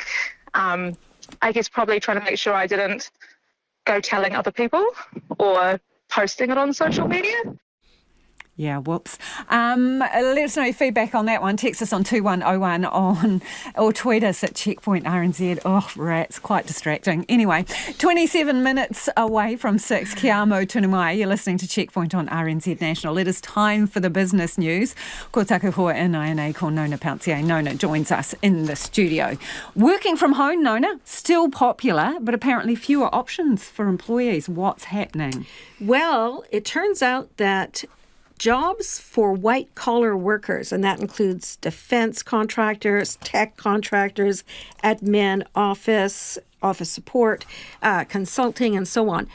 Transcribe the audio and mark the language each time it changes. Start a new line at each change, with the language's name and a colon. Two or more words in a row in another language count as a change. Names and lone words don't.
English: I guess probably trying to make sure I didn't go telling other people or posting it on social media. Yeah, whoops. Let us know your feedback on that one. Text us on 2101 or tweet us at Checkpoint RNZ. Oh, rats, quite distracting. Anyway, 27 minutes away from 6.
Māori: Kia amo tunu mai.
English: You're listening to Checkpoint on RNZ National. It is time for the business news.
Māori: Ko taku hoa NINA ko Nona Pountier.
English: Nona joins us in the studio. Working from home, Nona, still popular, but apparently fewer options for employees. What's happening? Well, it turns out that jobs for white-collar workers, and that includes defense contractors, tech contractors, admin, office support, consulting, and so on.